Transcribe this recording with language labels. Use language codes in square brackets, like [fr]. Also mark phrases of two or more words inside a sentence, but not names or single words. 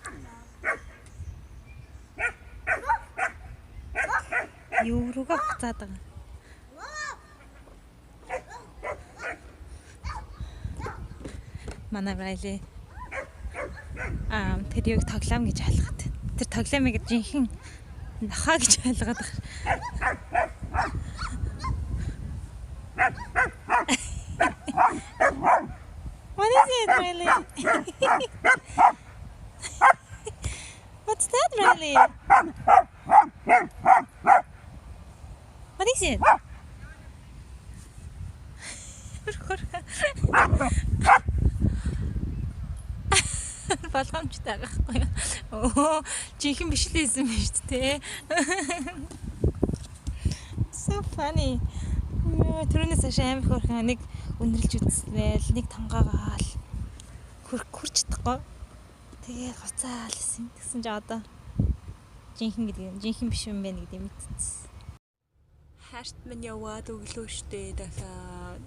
[mn] Юу руугаа буцаад байгаа. Манай Райли тэр юг тоглоом гэж ойлгоод. Тэр тоглоомыг жинхэнэ нохоо гэж ойлгоод байгаа. [en] What is it, Riley? What's that, Riley? What is it? [mn] Болгоомжтой байгаа байхгүй юу? Оо, жинхэнэ биш л байсан юм шүү дээ. [en] So funny. [mn] Түрүүнээс хойш амар хөөрхөн нэг үнэрлж үзснээр нэг тонгоогаал хурч чадахгүй. Тэгээд гоцаал гэсэн. Тэгсэн чи одоо жинхэнэ биш юм байна гэдэг мэдчихсэн. Хашт минь яваад өглөө штэ дахиад.